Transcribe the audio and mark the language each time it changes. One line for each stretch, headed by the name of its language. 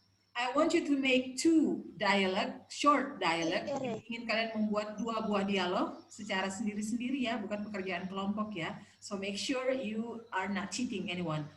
English: I want you to make 2 dialogue, short dialogue.
Indonesian: Ingin kalian membuat 2 buah dialog secara sendiri-sendiri ya, bukan pekerjaan kelompok ya.
English: So make sure you are not cheating anyone.